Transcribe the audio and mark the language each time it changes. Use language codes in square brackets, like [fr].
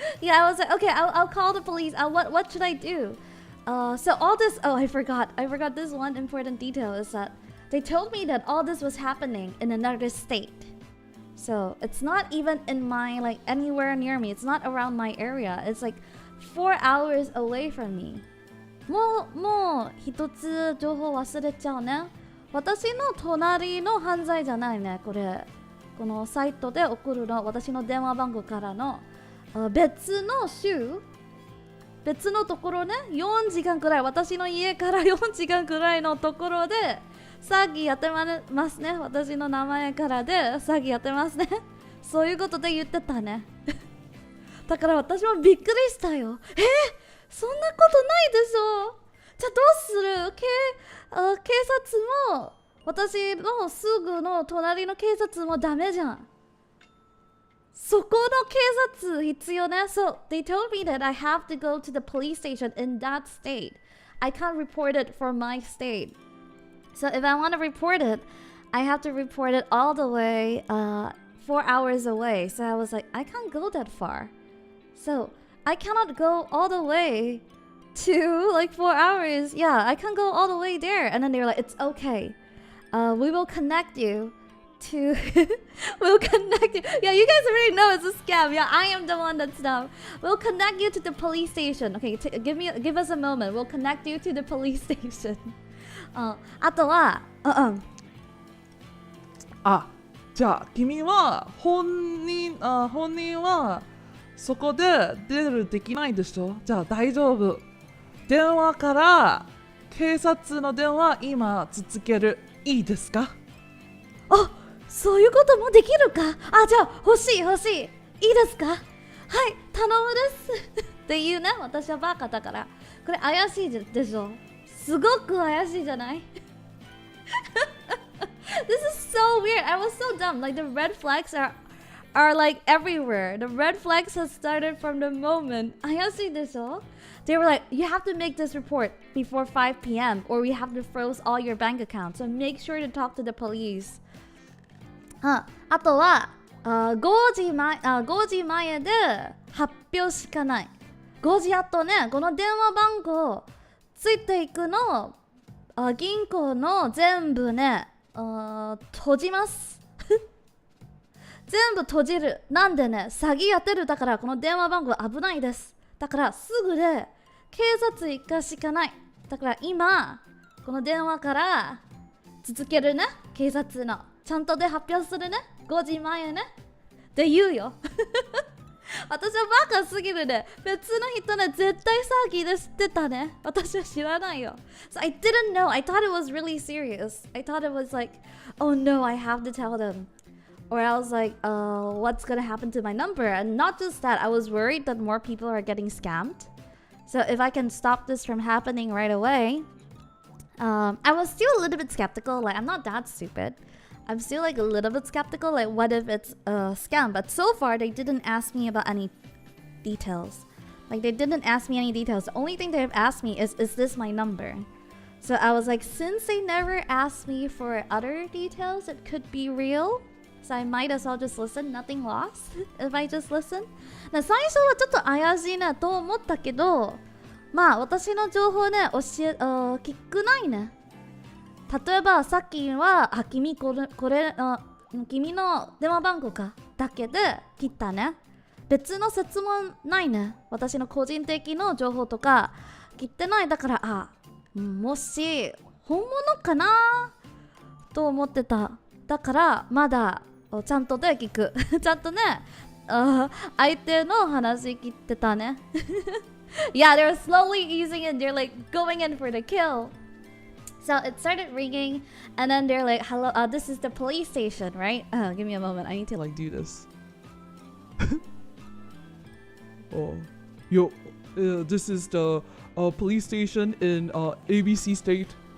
[en] Yeah, I was like, okay, I'll call the police. What should I do? So all this, I forgot this one important detail is that they told me that all this was happening in another state. So it's not even in my, like, anywhere near me. It's not around my area. It's like 4 hours away from me. [ja] もう一つ情報忘れちゃうね。私の隣の犯罪じゃないね。このサイトで送るの、私の電話番号からの別の州、別のところね、4時間くらい、私の家から4時間くらいのところで詐欺やってますね。私の名前からで詐欺やってますね。そういうことで言ってたね。だから私もびっくりしたよ。そんなことないでしょ。じゃあどうする？警察も私のすぐの隣の警察もダメじゃん。そこの警察必要ね。 [en] So they told me that I have to go to the police station in that state. I can't report it for my state. So if I want to report it, I have to report it all the way 4 hours away. So I was like, I can't go that far. So I cannot go all the way to like 4 hours. Yeah, I can't go all the way there. And then they were like, it's okay. We will connect you to we'll connect you. Yeah, you guys already know it's a scam. Yeah, I am the one that's dumb. We'll connect you to the police station. Okay, give us a moment. We'll connect you to the police station. [ja] あとは、じゃあ君は本人はそこでできないでしょ。じゃあ大丈夫。電話から警察の電話今続ける。いいですか？そういうこともできるか？じゃあ欲しい。いいですか？はい、頼むです。っていうね、私はバカだから。これ怪しいでしょ。すごく怪しいじゃない？ [en] This is so weird. I was so dumb. Like the red flags are like everywhere. The red flags have started from the moment. [ja] 怪しいでしょ？ [en] They were like, you have to make this report before 5 p.m. or we have to froze all your bank accounts. So make sure to talk to the police. [ja] あとは5時前で発表しかない。 5時後ね、この電話番号ついていくの銀行の全部ね閉じます。全部閉じる。なんでね、詐欺やってる。だからこの電話番号危ないです。だからすぐで警察行かしかない。だから今この電話から続けるね。警察のちゃんとで発表するね。5時前ねって言うよ。私はバカすぎるね。別の人ね、絶対詐欺で知ってたね。私は知らないよ。 [en] So I didn't know. I thought it was really serious. I thought it was like, oh no, I have to tell them. Or I was like, what's gonna happen to my number? And not just that, I was worried that more people are getting scammed. So if I can stop this from happening right away, I was still a little bit skeptical. Like, I'm not that stupid. I'm still like a little bit skeptical. Like, what if it's a scam? But so far, they didn't ask me about any details. Like, they didn't ask me any details. The only thing they've asked me is this my number? So I was like, since they never asked me for other details, it could be real. So I might as well just listen. Nothing lost if I just listen. [ja] 最初はちょっと怪しいなと思ったけど、まあ私の情報ね、聞くないね。例えばさっきは、君これ君の電話番号かだけで切ったね。別の説問ないね。私の個人的な情報とか切ってない。だから、もし本物かなと思ってた。だからまだちゃんとで聞く。ちゃんとね、相手の話聞いてたね。 [en] Yeah, they're slowly easing in. They're like going in for the kill. So it started ringing, and then they're like, "Hello, this is the police station, right?" Give me a moment. I need to like do this. Yo, this is the police station in ABC State.